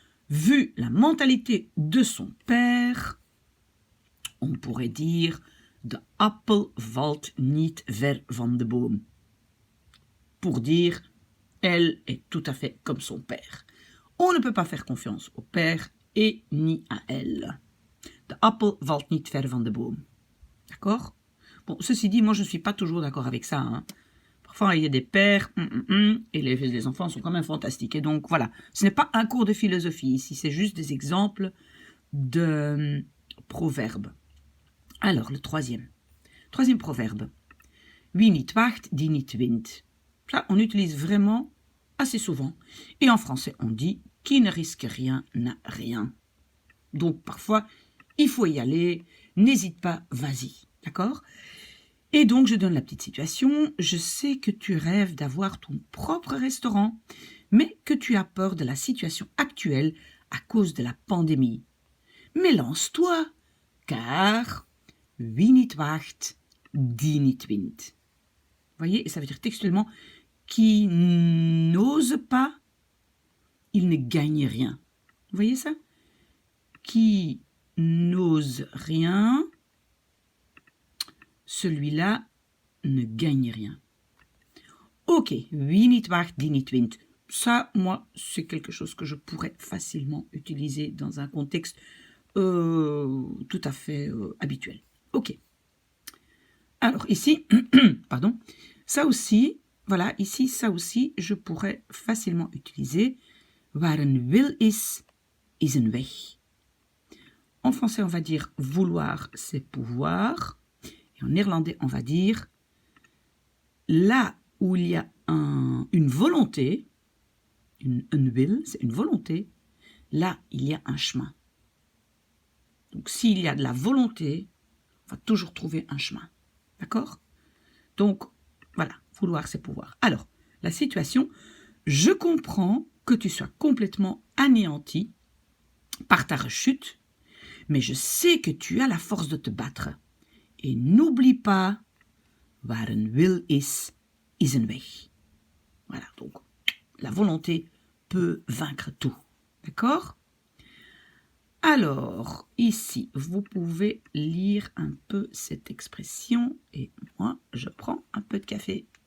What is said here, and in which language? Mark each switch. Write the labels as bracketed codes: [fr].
[fr] Vu la mentalité de son père, on pourrait dire « [nl] de appel valt niet ver van de boom ». [fr] Pour dire « elle est tout à fait comme son père ». On ne peut pas faire confiance au père et ni à elle. [nl] « De appel valt niet ver van de boom ». [fr] D'accord? Bon, ceci dit, moi je ne suis pas toujours d'accord avec ça, hein. Parfois, il y a des pères, et les enfants sont quand même fantastiques. Et donc, voilà, ce n'est pas un cours de philosophie ici, c'est juste des exemples de proverbes. Alors, le troisième proverbe. [nl] Wie niet wacht, die niet wint. [fr] Ça, on utilise vraiment assez souvent. Et en français, on dit qui ne risque rien n'a rien. Donc, parfois, il faut y aller, n'hésite pas, vas-y. D'accord ? Et donc, je donne la petite situation. Je sais que tu rêves d'avoir ton propre restaurant, mais que tu as peur de la situation actuelle à cause de la pandémie. Mais lance-toi, car [nl] wie niet wacht, die niet wint. [fr] Vous voyez, et ça veut dire textuellement, qui n'ose pas, il ne gagne rien. Vous voyez ça? Qui n'ose rien, celui-là ne gagne rien. [nl] Ok, wie niet wacht, die niet wint. [fr] Ça, moi, c'est quelque chose que je pourrais facilement utiliser dans un contexte tout à fait habituel. Ok. Alors, ici, pardon, ça aussi, voilà, ici, ça aussi, je pourrais facilement utiliser [nl] waar een wil is, is een weg. [fr] En français, on va dire vouloir, c'est pouvoir. Et en néerlandais, on va dire là où il y a une volonté, een wil, c'est une volonté, là, il y a un chemin. Donc, s'il y a de la volonté, on va toujours trouver un chemin. D'accord? Donc, voilà, vouloir, c'est pouvoir. Alors, la situation, je comprends que tu sois complètement anéanti par ta rechute, mais je sais que tu as la force de te battre. Et n'oublie pas, [nl] waar een wil is, is een weg. [fr] Voilà, donc, la volonté peut vaincre tout. D'accord? Alors, ici, vous pouvez lire un peu cette expression et moi, je prends un peu de café.